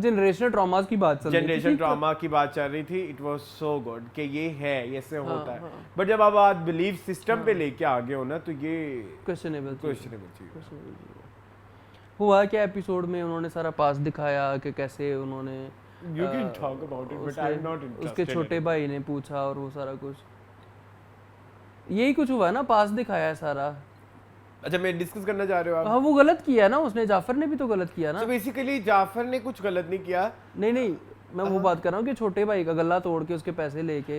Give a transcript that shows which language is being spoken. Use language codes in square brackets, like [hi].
[hi] Generational trauma की बात चल रही थी, जनरेशन ट्रॉमा की बात चल रही थी, [en] it was so good [hi] कि ये है, ऐसे होता है, बट जब अब आप बिलीफ सिस्टम पे लेके आगे हो ना, तो ये क्वेश्चनेबल चीज हुआ। क्या एपिसोड में उन्होंने सारा पास दिखाया कि कैसे उन्होंने, [en] you can talk about it but I'm not interested, [hi] उसके छोटे भाई ने पूछा और वो सारा कुछ, यही कुछ हुआ ना, पास दिखाया है सारा। अच्छा, मैं डिस्कस करना चाह रहे हो आप? हाँ, वो गलत किया ना उसने, जाफर ने भी तो गलत किया ना। तो बेसिकली जाफर ने कुछ गलत नहीं किया, नहीं मैं वो बात कर रहा हूँ कि छोटे भाई का गला तोड़ के उसके पैसे लेके,